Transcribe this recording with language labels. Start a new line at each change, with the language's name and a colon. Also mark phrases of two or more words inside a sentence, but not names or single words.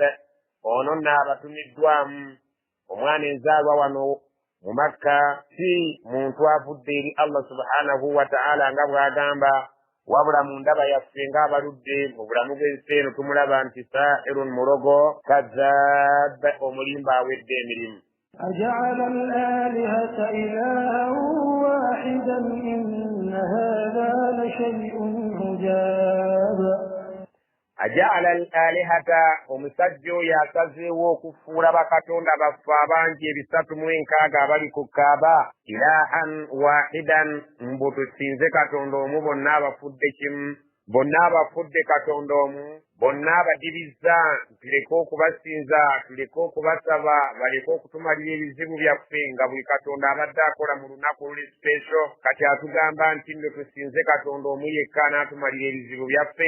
Ganda: Ono nno abatumiddwamu omwana enzaalwa wano mu Makka si muntu avudde eri Allah
Arabic: سبحانه وتعالى
Ganda: nga bw'agamba wabula mu ndaba yaffe ng'abaludde mu bulamu bw'ensi eno tumulaba nti saahirun mulogo kaddaab omulimba awedde emirimu.
Arabic: أجعل الآلهة إلها واحدا إن هذا لشيء عجاب. أجعل الآلهة
Ganda: omusajja oyo asazeewo okufuula bakatonda baffe abangi ebisatu mu enkaaga abali ku Kaaba
Arabic: إلها واحدا
Ganda: mbu tusinze katonda omu bonna abafudde kimu bonna abafudde katonda omu bonna abadibizza tuleke okubasinza tuleke okubasaba baleke okutumalira ebizibu byaffe nga buli katonda abadde akola mu lunaku luli special kati atugamba nti nno tusinze katonda omu yekka n'atumalira ebizibu byaffe.